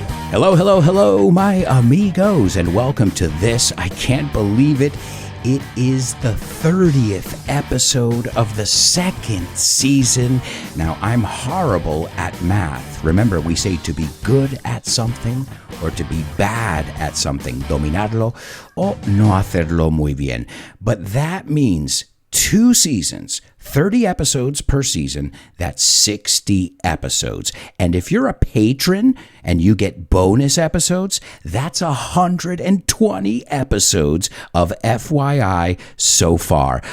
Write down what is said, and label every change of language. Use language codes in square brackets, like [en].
[en] Hello, my amigos, and welcome to this. I can't believe it. It is the 30th episode of the second season. Now, I'm horrible at math. Remember, we say to be good at something or to be bad at something. [es] Dominarlo o no hacerlo muy bien. [en] But that means 2 seasons, 30 episodes per season, that's 60 episodes. And if you're a patron and you get bonus episodes, that's 120 episodes of FYI so far.